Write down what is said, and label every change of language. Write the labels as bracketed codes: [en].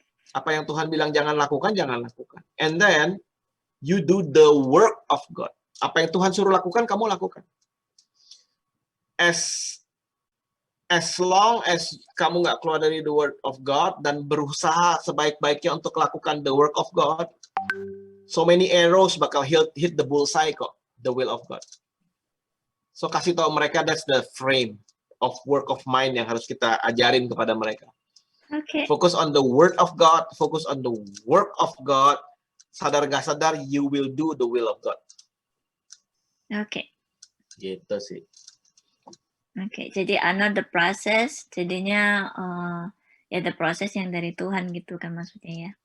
[id] Apa yang Tuhan bilang jangan lakukan, jangan lakukan. [en] And then, you do the work of God. [id] Apa yang Tuhan suruh lakukan, kamu lakukan. [en] As long as [id] kamu nggak keluar dari [en] the word of God [id] dan berusaha sebaik-baiknya untuk lakukan [en] the work of God, so many arrows [id] bakal [en] hit the bullseye [id] kok, [en] the will of God. So [id] kasih tahu mereka [en] that's the frame of work of mind [id] yang harus kita ajarin kepada mereka. [en] Okay. Focus on the word of God, focus on the work of God. [id] Sadar gak sadar, [en] you will do the will of God. [id] Oke. Gitu sih. Oke, jadi [en] honor the process, [id] jadinya ya [en] the process [id] yang dari Tuhan gitu kan maksudnya ya.